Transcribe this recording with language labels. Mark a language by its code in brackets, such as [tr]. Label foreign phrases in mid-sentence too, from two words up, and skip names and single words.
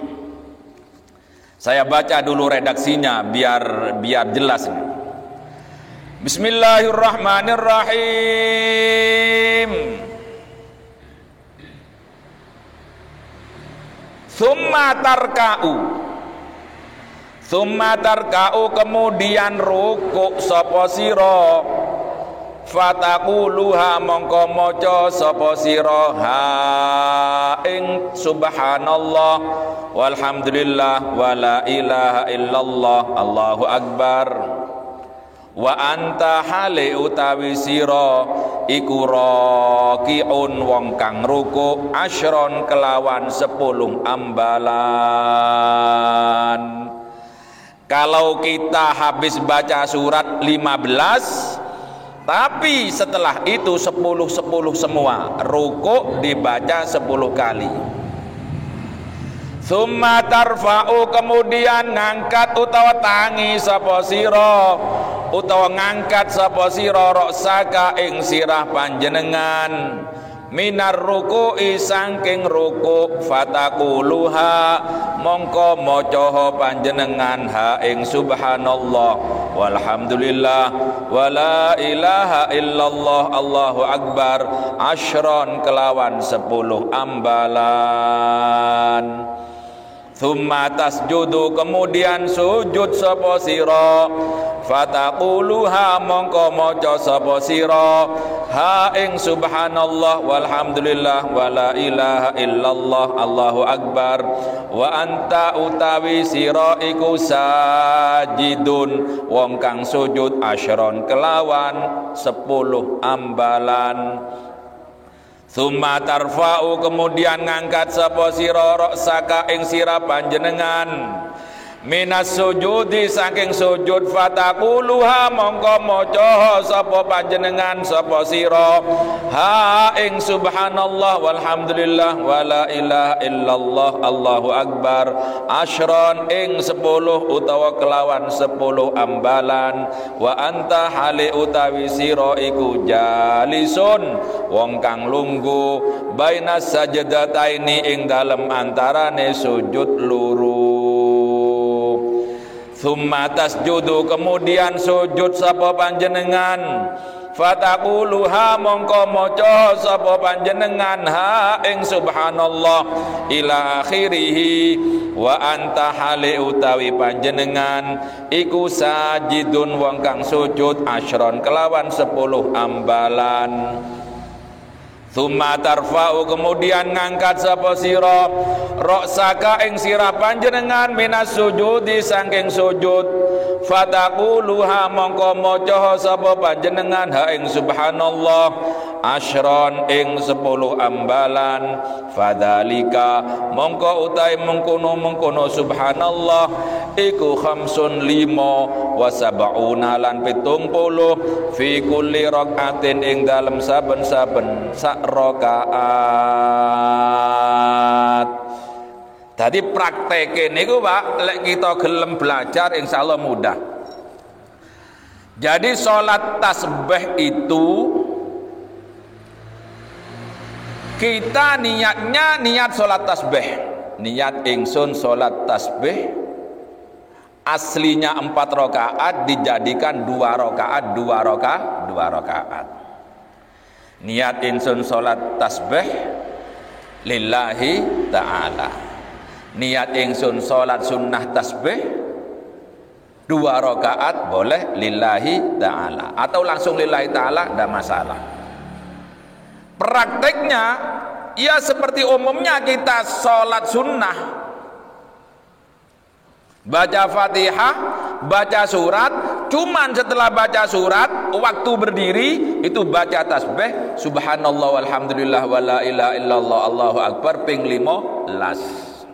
[id] Saya baca dulu redaksinya biar jelas. Bismillahirrahmanirrahim. [ar] ثم تركع [jv] kemudian rukuk sapa sira. Fataquluha mongko maca sapa sira ha ing [ar] سبحان الله والحمد لله ولا إله إلا الله الله أكبر. وأنت حال [jv] utawi sira iku rakiun wong kang ruku asyron kelawan 10 ambalan. [id] Kalau kita habis baca surat 15, tapi setelah itu 10 semua, ruku dibaca 10 kali. [ar] ثم ترفع [jv] kemudian ngangkat utawa tangi sapa sira utawa ngangkat sapa sira raksaka ing sirah panjenengan [ar] من الركوع [jv] saking ruku fataquluha mongko maca panjenengan ha ing [ar] سبحان الله والحمد لله ولا إله إلا الله الله أكبر [jv] asyron kelawan 10 ambalan. [ar] ثم تسجد [jv] kemudian sujud sapa sira fataquluha mongko maca sapa sira ha ing [ar] سبحان الله والحمد لله ولا إله إلا الله الله أكبر وأنت [jv] utawi sira iku sajidun wong kang sujud asyron kelawan 10 ambalan. [ar] ثم ترفع [jv] kemudian ngangkat sapa sira ra'saka ing sira panjenengan [ar] من السجود [jv] saking sujud fataquluha mongko maca sapa panjenengan sapa sira ha ing [ar] سبحان الله والحمد لله ولا إله إلا الله الله أكبر [jv] asyron ing 10 utawa kelawan 10 ambalan [ar] وأنت حال [jv] utawi sira iku jalisun wong kang lungguh [ar] بين السجدتين [jv] ing dalem antarane sujud loro. [ar] ثم تسجد [jv] kemudian sujud sapa panjenengan fataquluha mongko maca sapa panjenengan ha ing [ar] سبحان الله إلى آخره وأنت حال [jv] utawi panjenengan iku sajidun wong kang sujud asyron kelawan 10 ambalan. [ar] ثم ترفع [jv] kemudian ngangkat sapa sira ra'saka ing sira panjenengan minas sujudi saking sujud fataquluha mongko maca sapa panjenengan ha ing subhanallah asyron ing 10 ambalan fadzalika mongko utahe mengkono subhanallah iku khamsun 5 [ar] وسبعون [jv] lan 70 [ar] في كل ركعة [jv] ing dalem saben-saben sak rakaat. Tadi praktekin niku Pak, lek kita gelem belajar insyaallah mudah. [id] Jadi sholat tasbih itu kita niatnya niat sholat tasbih. [jv] Niat ingsun [id] sholat tasbih aslinya 4 rakaat dijadikan 2 rakaat, 2 rakaat. [jv] Niat ingsun sholat tasbih [ar] لله تعالى. [jv] Niat ingsun [id] sholat sunnah tasbih 2 rakaat boleh [ar] لله تعالى [id] atau langsung [ar] لله تعالى [id] tidak masalah. Prakteknya ya seperti umumnya kita sholat sunnah, baca fatihah, baca surat, cuman setelah baca surat waktu berdiri itu baca tasbih [ar] سبحان الله والحمد لله ولا إله إلا الله الله أكبر [id] ping 15.